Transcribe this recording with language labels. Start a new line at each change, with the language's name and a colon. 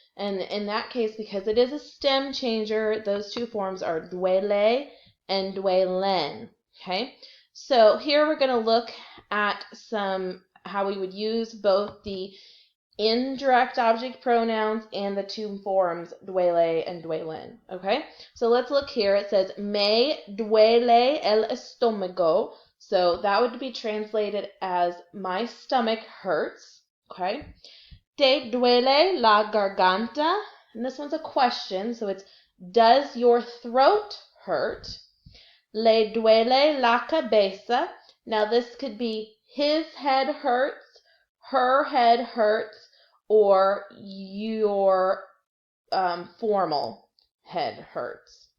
English: And in that case, because it is a stem changer, those two forms are duele and duelen. Okay, so here we're going to look at how we would use both the indirect object pronouns and the two forms duele and duelen. Okay, so let's look here. It says
Spanish: me duele el estómago.
English: So that would be translated as my stomach hurts.
Spanish: Okay, te duele la garganta.
English: And this one's a question, so it's does your throat hurt?
Spanish: Le duele la cabeza.
English: Now this could be his head hurts, her head hurts, or your formal head hurts.